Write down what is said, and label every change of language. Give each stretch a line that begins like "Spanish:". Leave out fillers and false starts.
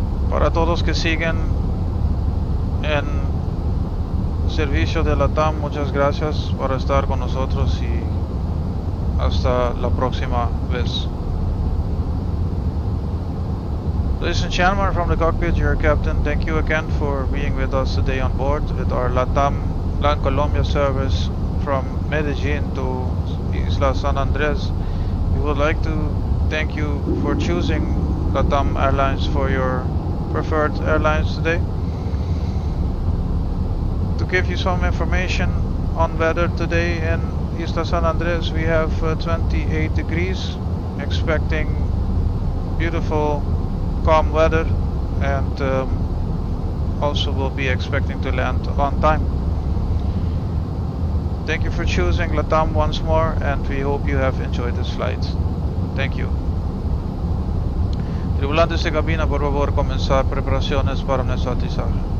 Spanish: Para todos que siguen en servicio de LATAM, muchas gracias por estar con nosotros y hasta la próxima vez.
English: Ladies and gentlemen, from the cockpit, your captain. Thank you again for being with us today on board with our LAN Colombia service from Medellin to Isla San Andres. We would like to thank you for choosing LATAM Airlines for your preferred airlines today. To give you some information on weather today in Isla San Andres, we have 28 degrees, expecting beautiful calm weather, and also will be expecting to land on time. Thank you for choosing LATAM once more, and we hope you have enjoyed this flight. Thank you.
Spanish: Tripulantes de cabina, por favor, comenzar preparaciones para nuestro aterrizaje.